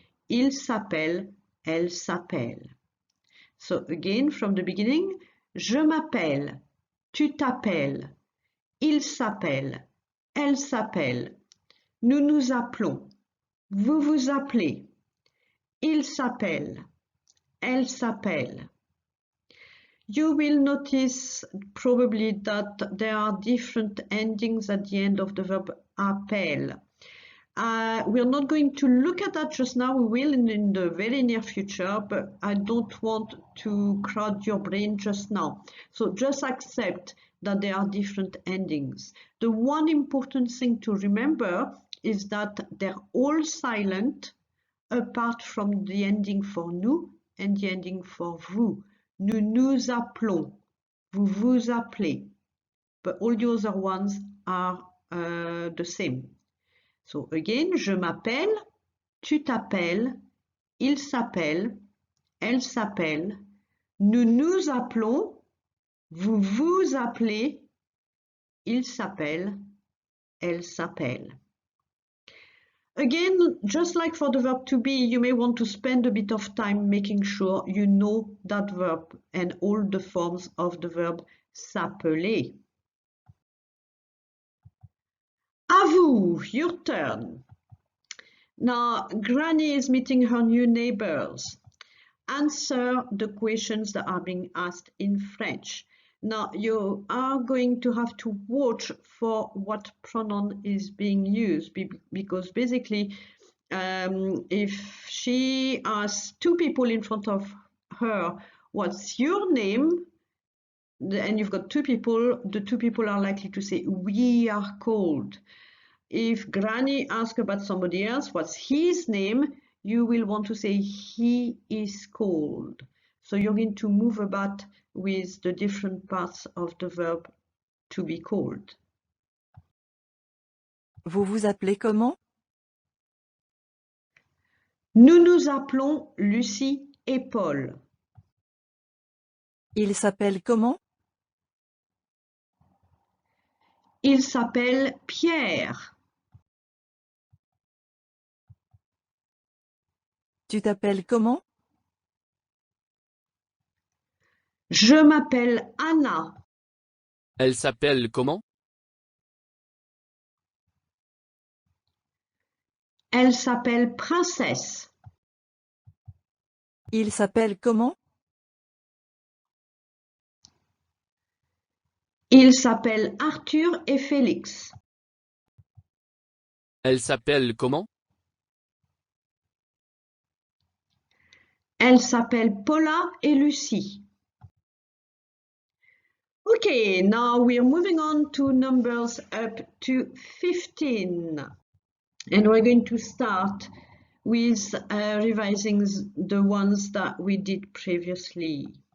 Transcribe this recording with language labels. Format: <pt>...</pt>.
<fr>Il s'appelle, elle s'appelle.</fr> <en>So again, from the beginning,</en> <fr>je m'appelle, tu t'appelles, il s'appelle, elle s'appelle, nous nous appelons, vous vous appelez, il s'appelle, elle s'appelle.</fr> <en>You will notice probably that there are different endings at the end of the verb appelle. We're not going to look at that just now. We will in the very near future, but I don't want to crowd your brain just now. So just accept that there are different endings. The one important thing to remember is that they're all silent apart from the ending for nous and the ending for vous.</en> <fr>Nous nous appelons, vous vous appelez, but all the other ones are the same.</fr> <en>So again,</en> <fr>je m'appelle, tu t'appelles, il s'appelle, elle s'appelle, nous nous appelons, vous vous appelez, il s'appelle, elle s'appelle.</fr> <en>Again, just like for the verb to be, you may want to spend a bit of time making sure you know that verb and all the forms of the verb s'appeler.</en> <fr>À vous,</fr> <en>your turn. Now, Granny is meeting her new neighbors. Answer the questions that are being asked in French. Now, you are going to have to watch for what pronoun is being used because basically, if she asks two people in front of her, what's your name? And you've got two people, the two people are likely to say, we are called. If Granny asks about somebody else, what's his name? You will want to say he is called. So you're going to move about with the different parts of the verb to be called.</en> <fr>Vous vous appelez comment? Nous nous appelons Lucie et Paul. Il s'appelle comment? Il s'appelle Pierre. Tu t'appelles comment? Je m'appelle Anna. Elle s'appelle comment? Elle s'appelle Princesse. Il s'appelle comment? Ils s'appellent Arthur et Félix. Elle s'appelle comment? Elle s'appelle Paula et Lucie.</fr> <en>Okay, now we are moving on to numbers up to 15. And we're going to start with revising the ones that we did previously.</en>